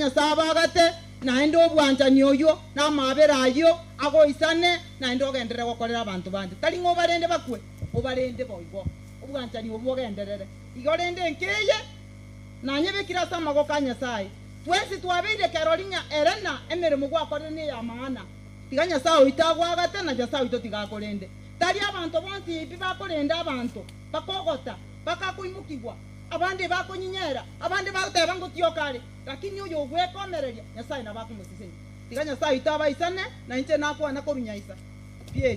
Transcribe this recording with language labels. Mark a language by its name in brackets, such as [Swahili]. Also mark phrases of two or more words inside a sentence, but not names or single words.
[Gusii] Nyasaye abagate naende obwanchani oyo n'amabera ayo agoisane naende ogendere gokorera abantu bande tari ng'o barende bakwe obarende boigo obwanchani obwo ogenderere igo rende enkeye nanyebekira ase amagoko a Nyasaye twesi twabeire kerorinya erena emirimo gwakorire [Swahili] ni ya maana [Gusii] tiga Nyasaye oitagwagate na Nyasaye oito tigakorende tari abantu bonsi ipi bakorende abantu bakogota bakakuimukigwa abandi bakonyinyera abandi bateba ngotiyokare lakini uyo gwekomereria Nyasaye nabakumusiseni tiga Nyasaye itabaisane na inche nakwana korunyaisa PH